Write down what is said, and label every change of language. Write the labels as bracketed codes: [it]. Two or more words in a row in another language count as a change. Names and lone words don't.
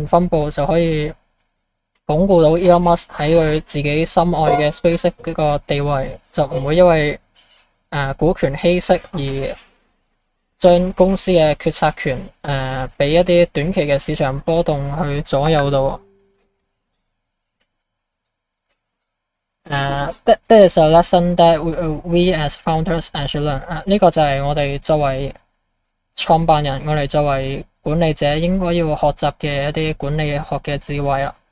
[yue] 分佈，就可以鞏固到 Elon Musk 喺佢自己心愛嘅 SpaceX 嗰個地位，就唔會因為股權稀釋而將公司嘅決策權俾一啲短期嘅市場波動去左右到。 [en] That is a lesson that we as founders should learn. [yue] 呢個就係我哋作為創辦人，我哋作為管理者應該要學習嘅一啲管理學嘅智慧